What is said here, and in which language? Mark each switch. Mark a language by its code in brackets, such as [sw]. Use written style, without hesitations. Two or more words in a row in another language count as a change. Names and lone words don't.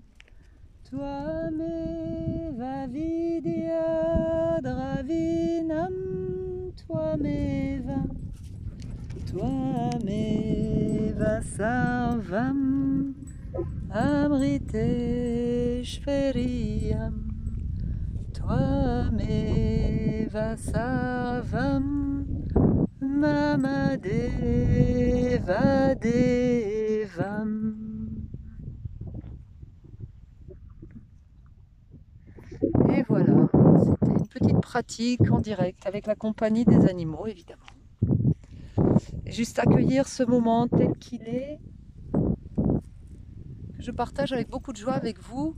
[sa] त्वमेव विद्या द्रविणं त्वमेव त्वमेव सर्वम् अमृतेश्वरियम् त्वमेव सर्वं मम देव देवम्. [fr] Et voilà, c'était une petite pratique en direct avec la compagnie des animaux, évidemment. Et juste accueillir ce moment tel qu'il est, que je partage avec beaucoup de joie avec vous.